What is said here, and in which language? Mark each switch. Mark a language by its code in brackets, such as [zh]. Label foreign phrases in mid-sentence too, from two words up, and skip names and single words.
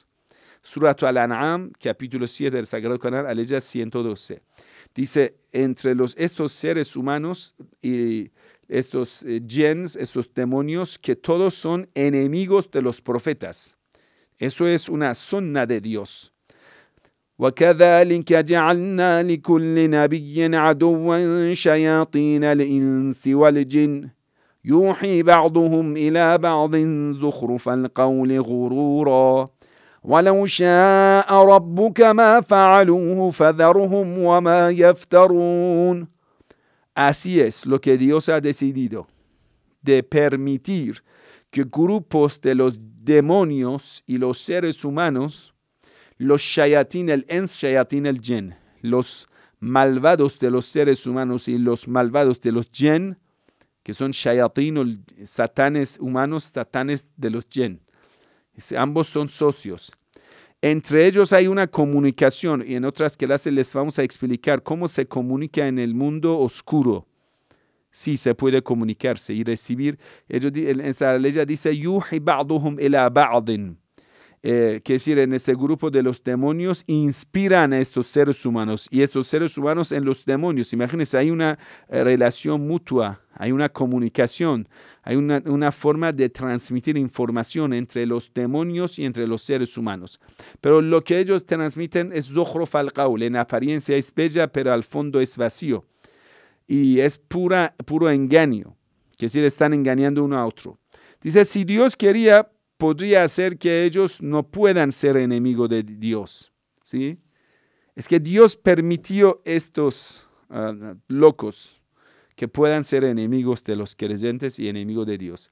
[es] Surat Al-An'am, capítulo 7 del Sagrado Corán, aleya 112. Dice, entre estos seres humanos y estos jins, estos demonios, que todos son enemigos de los profetas. Eso es una sunna de Dios. [ar] وَكَذَلِكَ جَعَلْنَا لِكُلِّ نَبِيٍّ عَدُوًّا شَيَاطِينَ الْإِنسِ وَالْجِنِّ يُوحِي بَعْضُهُمْ إِلَى بَعْضٍ زُخْرُفَ الْقَوْلِ غُرُورًا وَلَوْ شَاءَ رَبُّكَ مَا فَعَلُوهُ فَذَرْهُمْ وَمَا يَفْتَرُونَ. [es] Así es lo que Dios ha decidido, de permitir que grupos de los demonios y los seres humanos, los [ar] شياطين الإنس, شياطين الجن, [es] los malvados de los seres humanos y los malvados de los jinn, que son shayatin, satanes humanos, satanes de los jinn. Ambos son socios. Entre ellos hay una comunicación, y en otras clases les vamos a explicar cómo se comunica en el mundo oscuro. Sí, se puede comunicarse y recibir. En esa ley dice, [ar] يوحي بعضهم إلى بعض. [es] Que decir, en ese grupo de los demonios inspiran a estos seres humanos y estos seres humanos en los demonios. Imagínense, hay una relación mutua, hay una comunicación, hay una forma de transmitir información entre los demonios y entre los seres humanos. Pero lo que ellos transmiten es [ar] زخرف القول, [es] en apariencia es bella, pero al fondo es vacío. Y es puro engaño, que decir, están engañando uno a otro. Dice, si Dios quería, podría hacer que ellos no puedan ser enemigos de Dios, ¿sí? Es que Dios permitió estos locos que puedan ser enemigos de los creyentes y enemigos de Dios.